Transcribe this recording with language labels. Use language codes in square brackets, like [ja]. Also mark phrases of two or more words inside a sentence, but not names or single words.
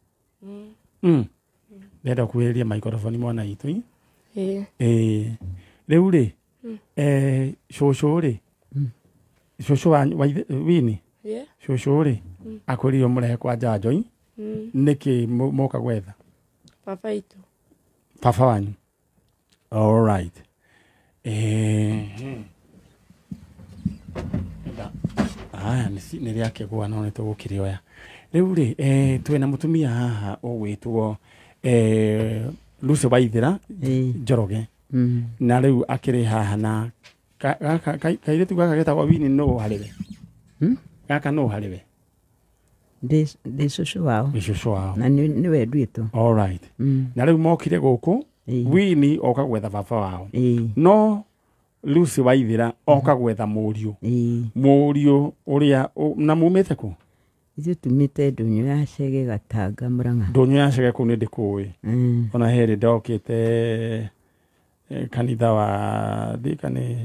[ki] Ndenda kuhĩrĩria microphone mwana itu. Rĩu rĩ cũcũ rĩ cũcũ wa Winnie cũcũ rĩ akwĩrire mũrehe kwa njanjo nĩkĩ mũka gwetha papa itu papa wanyu. [en] All right. [ki] Aya nĩ rĩakĩgũa no nĩtũgũkĩrĩoya. Rĩu rĩ twĩna mũtumia haha ũgwĩtwo Lucy Waithira Njoroge. Na rĩu akĩrĩ haha na kairĩtu gaka getagwo Winnie no harĩwe. Gaka no harĩwe. Ndĩ cũcũ wao. Nĩ cũcũ wao. Na nĩwe nduĩtwo. [en] All right. [ki] Na rĩu mokire gũkũ Winnie oka gwetha baba wao. No Lucy Waithira oka gwetha mũriũ. Mũriũ ũrĩa na mumĩte kũ? Ithuĩ tumĩte Ndũnyũ ya Cege Gatanga Mũrang'a. Ndũnyũ ya Cege kũu nĩ ndĩkũĩ. Ona hĩrĩ ndokĩte kanitha wa thikane